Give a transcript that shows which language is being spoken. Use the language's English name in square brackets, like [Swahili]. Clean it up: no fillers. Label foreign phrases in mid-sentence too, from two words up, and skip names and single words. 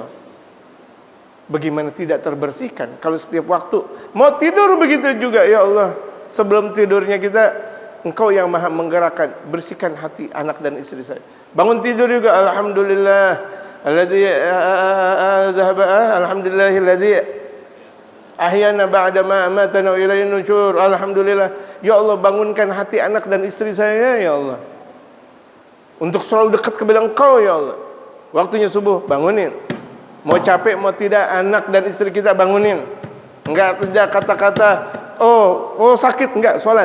[Indonesian] Bagaimana tidak terbersihkan kalau setiap waktu mau tidur begitu juga, [Arabic] يا الله. [Indonesian] Sebelum tidurnya kita, Engkau yang maha menggerakkan, bersihkan hati anak dan istri saya. [Arabic] Bangun tidur juga, الحمد لله الذي الحمد لله الذي أحيانا بعد ما أماتنا وإليه النشور. [Indonesian] Alhamdulillah, [Arabic] يا الله, [Indonesian] bangunkan hati anak dan istri saya, [Arabic] يا الله, [Indonesian] untuk selalu dekat kepada Engkau, [Arabic] يا الله. [Indonesian] Waktunya subuh, bangunin. Mau capek mau tidak, anak dan istri kita bangunin. Enggak tidak kata-kata oh sakit, enggak, sholat.